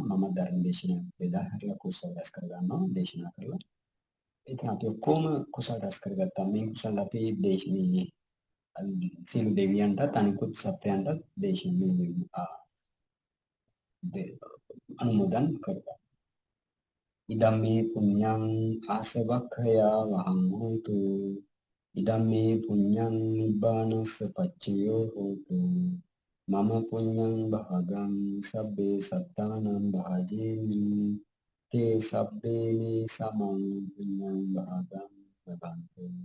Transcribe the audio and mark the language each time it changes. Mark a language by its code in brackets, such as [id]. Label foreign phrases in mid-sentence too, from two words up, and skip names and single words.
[si] මම ධර්ම දේශනාවක් බෙදා හරිලා කුසල රැස් කර ගන්නවා දේශනා කරලා. ඉතින් අපි ඔක්කොම කුසල රැස් කරගත්තා. මේ කුසල අපි දේශනේ සියලු දෙවියන්ටත් අනිකුත් සත්වයන්ටත් දේශනේ අනුමෝදන් කරගන්නවා. [pi] ඉදම්මේ පුඤ්ඤං ආසවක්ඛයා වහං හෝතු ඉදම්මේ පුඤ්ඤං නිබ්බානස්ස පච්චයෝ හෝතු මම පුඤ්ඤං භාගං සබ්බේ සත්තානං භාජේමි තේ සබ්බේ මේ සමං පුඤ්ඤං භාගං ලබන්තු